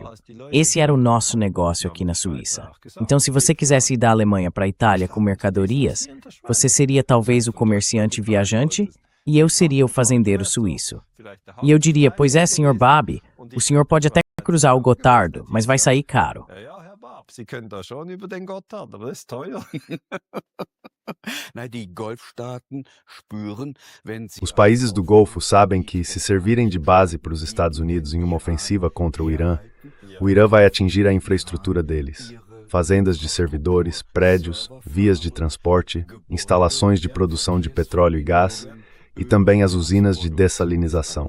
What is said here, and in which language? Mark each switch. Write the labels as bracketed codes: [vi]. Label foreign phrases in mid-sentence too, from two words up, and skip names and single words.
[pt] Esse era o nosso negócio aqui na Suíça. Então, se você quisesse ir da Alemanha para a Itália com mercadorias, você seria talvez o comerciante viajante e eu seria o fazendeiro suíço. E eu diria, pois é, Sr. Babi, o senhor pode até cruzar o Gotardo, mas vai sair caro. [de] Sie können da schon über den Gotthard, aber das ist teuer. [pt] Os países do Golfo sabem que, se servirem de base para os Estados Unidos em uma ofensiva contra o Irã vai atingir a infraestrutura deles. Fazendas de servidores, prédios, vias de transporte, instalações de produção de petróleo e gás, e também as usinas de dessalinização.